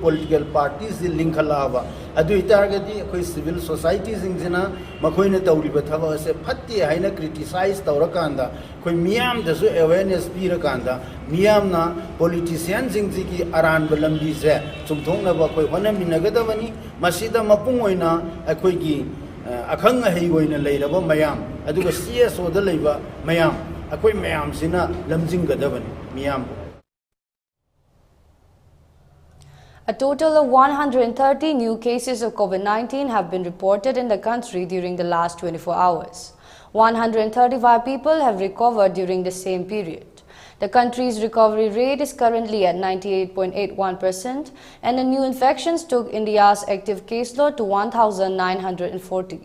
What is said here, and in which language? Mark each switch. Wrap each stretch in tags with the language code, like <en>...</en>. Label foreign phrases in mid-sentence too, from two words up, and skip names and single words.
<en>political parties</en> <mni>si link khala aba adu itargadi khoi</mni> <en>civil society</en> <mni>jingina makhoina tawriba thaba se phatti haina criticize tawrakanda khoi miyam dasu awareness pirakanda miyam na politician jingji gi aran balambi se chumthongna ba khoi honaminagadabani masida mapung oina akhoi gi akhang hei oina leiraba mayam aduga CSO da leiba mayam akhoi mayam sina lamjinggadabani miyam.</mni> <en>A total of 130 new cases of COVID-19 have been reported in the country during the last 24 hours. 135 people have recovered during the same period. The country's recovery rate is currently at 98.81%, and the new infections took India's active caseload to 1,940.</en>